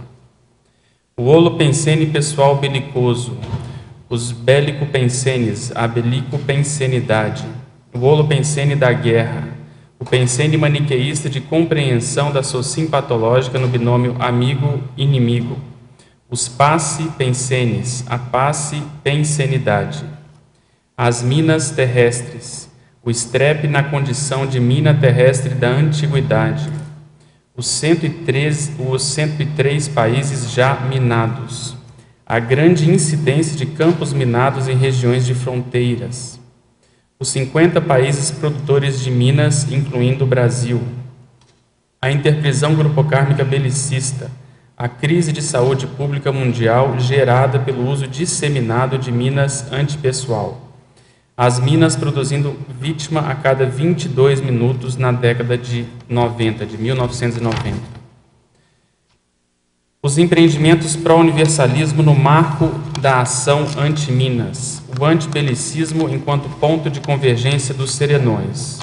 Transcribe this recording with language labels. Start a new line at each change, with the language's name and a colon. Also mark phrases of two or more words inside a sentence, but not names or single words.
Portuguese: O holopensene pessoal belicoso, os belicopensenes, a belicopensenidade, o holopensene da guerra, o pensene maniqueísta de compreensão da socin patológica no binômio amigo-inimigo, os passe-pensenes, a passe-pensenidade, as minas terrestres, o estrepe na condição de mina terrestre da antiguidade, os 103 países já minados, a grande incidência de campos minados em regiões de fronteiras, os 50 países produtores de minas, incluindo o Brasil, a interprisão grupocármica belicista, a crise de saúde pública mundial gerada pelo uso disseminado de minas antipessoal, as minas produzindo vítima a cada 22 minutos na década de 1990. Os empreendimentos pró-universalismo no marco da ação anti-minas, o antibelicismo enquanto ponto de convergência dos serenões.